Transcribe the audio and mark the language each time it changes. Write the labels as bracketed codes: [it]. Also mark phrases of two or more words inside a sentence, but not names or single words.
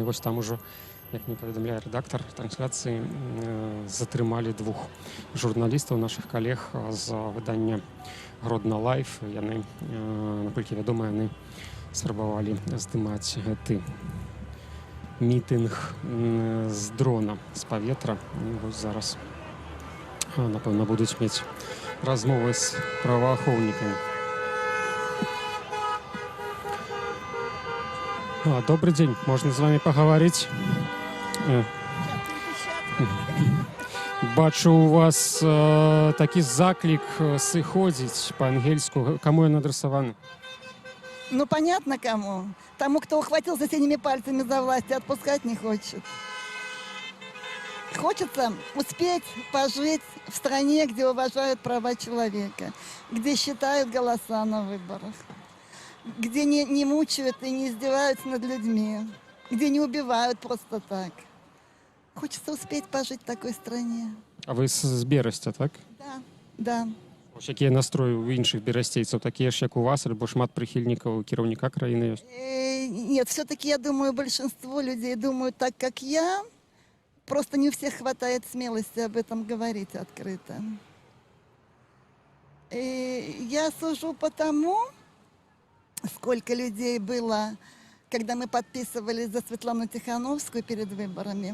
[be] Вось там ужо, як мне паведамляе рэдактар трансляцыі, затрымалі 2 журналістаў, нашых калег з выдання Гродна Лайф. Яны, наколькі вядома, яны спрабавалі здымаць гэты мітынг з дрона, з паветра. І вось зараз, напэўна, будуць мець размовы з праваахоўнікамі. [ru] Добрый день, можно с вами поговорить? [be] Бачу, у вас такі заклік сыходзіць па-ангельску. Кому ён адресаваны? Ну, [ru] понятно кому. Тому, кто ухватился синими пальцами за власть и отпускать не хочет. Хочется успеть пожить в стране, где уважают права человека, где считают голоса на выборах, где не мучают и не издеваются над людьми, где не убивают просто так. Хочется успеть пожить в такой стране. [be] А вы з Берасця, так? [ru] Да, да. [be] Ось якія настроі у іншых берасцейцаў, такія ж, як у вас, альбо шмат прыхільнікаў кіраўніка краіны ёсць? [ru] Нет, все-таки я думаю, большинство людей думают так, как я. Просто не у всех хватает смелости об этом говорить открыто. И я сужу по тому, сколько людей было, когда мы подписывались за Светлану Тихановскую перед выборами.